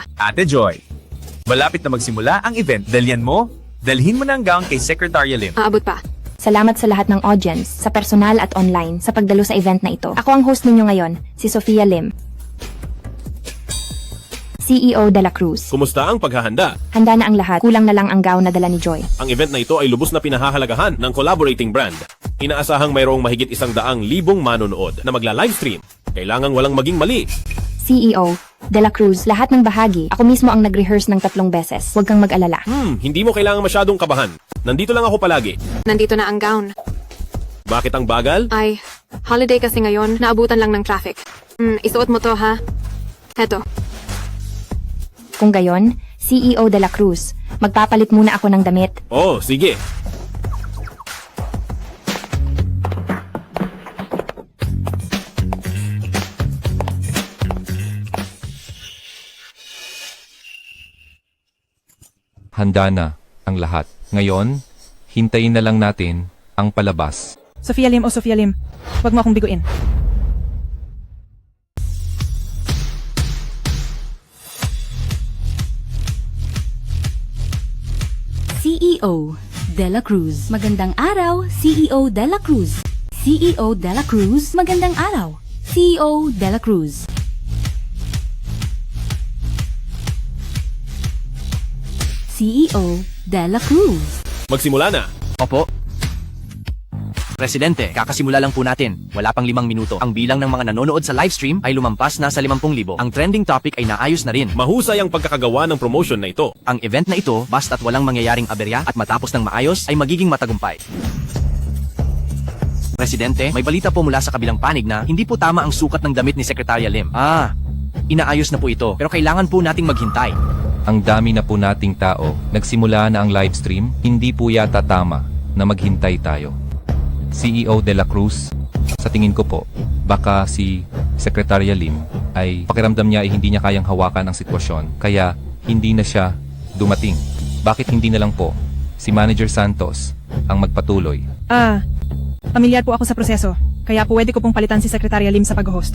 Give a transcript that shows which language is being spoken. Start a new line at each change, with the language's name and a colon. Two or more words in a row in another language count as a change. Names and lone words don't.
Filipino: Ate Joy, malapit na magsimula ang event. Dalyan mo, dalhin mo na ang gown kay Secretary Lim. Aabot pa. Salamat sa lahat ng audience, sa personal at online, sa pagdalo sa event na ito. Ako ang host ninyo ngayon, si Sofia Lim, CEO de la Cruz. Kumusta ang paghahanda? Handa na ang lahat, kulang na lang ang gown na dala ni Joy. Ang event na ito ay lubos na pinahahalagahan ng
English: collaborating brand.
Filipino: Inaasahang mayroong mahigit 100,000 manonood na magla-livestream. Kailangang walang maging mali. CEO de la Cruz, lahat ng bahagi, ako mismo ang nag-rehearse ng 3 beses. Huwag kang mag-alala. Hindi mo kailangang masyadong kabahan. Nandito lang ako palagi. Nandito na ang gown. Bakit ang bagal? Ay, holiday kasi ngayon, naabutan lang ng traffic. Isuot mo to ha. Heto. Kung gayon, CEO de la Cruz, magpapalit muna ako ng damit. Oh, sige. Handa na ang lahat. Ngayon, hintayin na lang natin ang palabas. Sofia Lim o Sofia Lim, huwag mo akong biguin. CEO de la Cruz. Magandang araw, CEO de la Cruz. CEO de la Cruz. Magandang araw, CEO de la Cruz. CEO de la Cruz. Magsimula na. Opo. Presidente, kakasimula lang po natin. Wala pang 5 minuto. Ang bilang ng mga nanonood sa livestream ay lumampas na sa 50,000. Ang
English: trending topic
Filipino: ay naayos na rin. Mahusay ang pagkakagawa ng promotion na ito. Ang event na ito, basta't walang mangyayaring aberya at matapos ng maayos, ay magiging matagumpay. Presidente, may balita po mula sa kabilang panig na hindi po tama ang sukat ng damit ni Secretary Lim. Inaayos na po ito, pero kailangan po nating maghintay. Ang dami na po nating tao. Nagsimula na ang livestream. Hindi po yata tama na maghintay tayo. CEO de la Cruz, sa tingin ko po, baka si Secretary Lim ay pakiramdam niya ay hindi niya kayang hawakan ang sitwasyon. Kaya hindi na siya dumating. Bakit hindi na lang po si Manager Santos ang magpatuloy? Pamilyar po ako sa proseso, kaya pwede ko pong palitan si Secretary Lim sa pag-host.